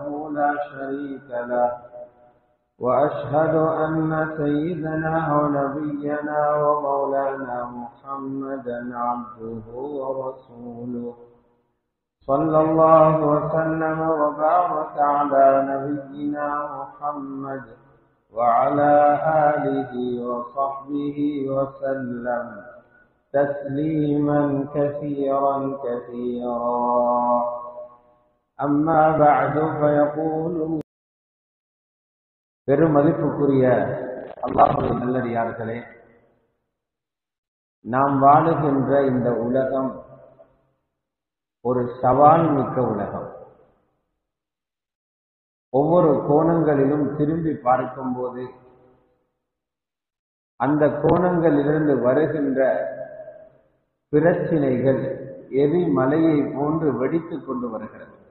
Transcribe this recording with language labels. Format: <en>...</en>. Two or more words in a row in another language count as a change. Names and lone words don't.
<ar>لا شريك له وأشهد أن سيدنا ونبينا ومولانا محمدا عبده ورسوله صلى الله وسلم وبارك على نبينا محمد وعلى آله وصحبه وسلم تسليما كثيرا أما بعد فيقول</ar> <ta>பெருமதிப்புக்குரிய அல்லாஹ்வுடைய நல்லடியார்களே, நாம் வாழுகின்ற இந்த உலகம் ஒரு சவால் மிக்க உலகம். ஒவ்வொரு கோணங்களிலும் திரும்பி பார்க்கும்போது அந்த கோணங்களிலிருந்து வருகின்ற பிரச்சினைகள் எரி மலையை போன்று வெடித்துக் கொண்டு வருகிறது.</ta>